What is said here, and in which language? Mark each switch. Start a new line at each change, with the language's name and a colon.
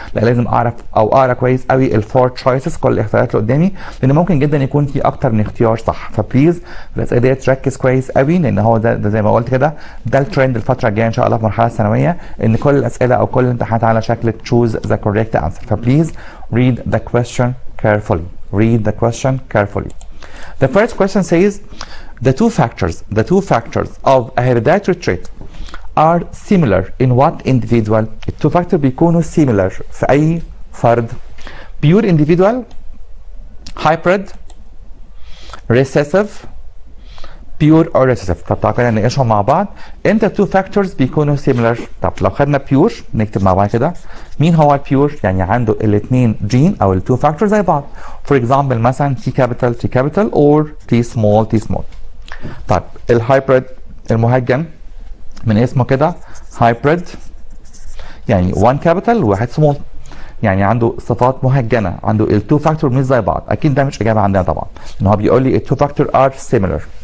Arabic: لا، لازم اعرف او اقرا كويس قوي الفور تشويسز، كل الاختيارات اللي قدامي، لان ممكن جدا يكون في اكتر من اختيار صح. فبليز الاسئله دي تركز كويس قوي، لان هو ده زي ما قلت كده ده الترند الفتره الجايه ان شاء الله في المرحله الثانويه، ان كل الاسئله او كل الامتحانات على شكل
English: choose the correct answer.
Arabic: فبليز
English: read the question carefully. read the question carefully. The first question says the two factors of a hereditary trait are similar in what individual?
Arabic: التو فاكتور بيكونوا
English: similar في أي فرد؟ pure individual, hybrid, recessive, pure or recessive.
Arabic: طب تعالوا كده نناقشهم مع بعض. امتى التو فاكتورز بيكونوا similar؟ طب لو خدنا pure نكتب مع بعض كده مين هو البيور؟ يعني عنده الاثنين جين او التو فاكتور زي بعض.
English: For example
Arabic: مثلا
English: T capital or T small.
Arabic: طيب الهايبريد المهجن من اسمه كده هايبريد، يعني 1 كابيتال وواحد سمول، يعني عنده صفات مهجنه، عنده التو فاكتور مش زي بعض. اكيد ده مش اجابه عندنا طبعا، ان هو بيقول لي التو فاكتور ار سيميلر.